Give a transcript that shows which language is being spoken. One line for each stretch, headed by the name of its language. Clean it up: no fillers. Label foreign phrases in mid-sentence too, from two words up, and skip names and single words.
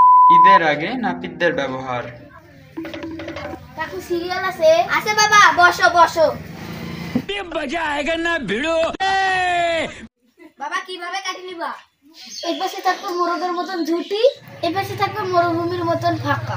Bangla: ঈদের আগে নাপিতদের ব্যবহার। কাকু সিরিয়াল আছে? আছে বাবা, বসো বসো।
Hindi: मजा आएगा ना भिड़ो।
Bangla: বাবা কিভাবে কাটি নিবা? এক পাশে থাকবে মোরগের মতন ঝুটি, এক পাশে থাকবে মরুভূমির মতন ফাঁকা।